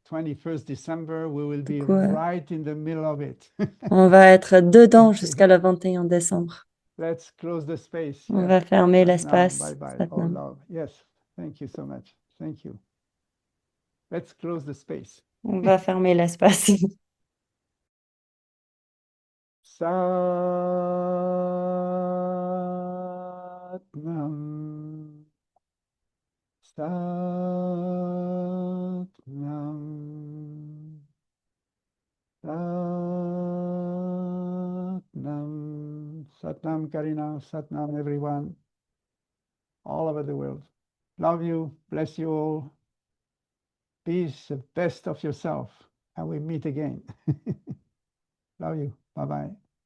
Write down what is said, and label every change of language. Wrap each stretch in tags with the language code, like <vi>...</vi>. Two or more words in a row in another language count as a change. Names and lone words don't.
<fr>Du coup, on va être dedans jusqu'à le 21 décembre. On va fermer l'espace. Satnam. On va fermer l'espace. Satnam. Satnam. Satnam.</fr> <en>Satnam Karina. Satnam everyone. All over the world. Love you. Bless you all. Be the best of yourself. And we meet again. Love you. Bye-bye.</en>